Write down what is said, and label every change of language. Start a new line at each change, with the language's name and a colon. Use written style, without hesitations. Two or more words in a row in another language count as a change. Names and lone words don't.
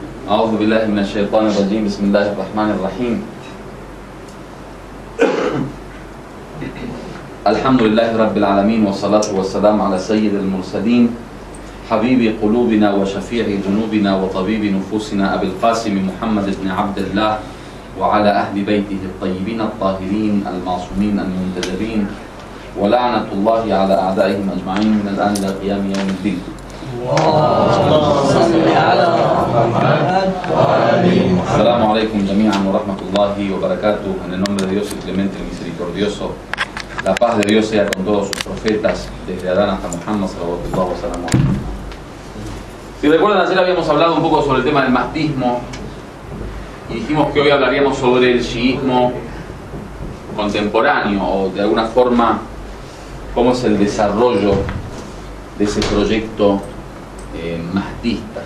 Arabic: أعوذ بالله من الشيطان الرجيم بسم الله الرحمن الرحيم الحمد لله رب العالمين والصلاة والسلام على سيد المرسلين حبيب قلوبنا وشفيع ذنوبنا وطبيب نفوسنا أبي القاسم محمد بن عبد الله وعلى أهل بيته الطيبين الطاهرين المعصومين المنتجبين ولعنة الله على أعدائهم أجمعين من الآن إلى قيام يوم الدين. السلام عليكم جميعا ورحمة الله وبركاته.
Spanish: En el nombre de Dios el clemente y misericordioso, la paz de Dios sea con todos sus profetas, desde Adán hasta Muhammad
Arabic: صلى الله عليه وسلم.
Spanish: Si recuerdan, ayer habíamos hablado un poco sobre el tema del mahdismo y dijimos que hoy hablaríamos sobre el chiismo contemporáneo, o de alguna forma cómo es el desarrollo de ese proyecto mahdista.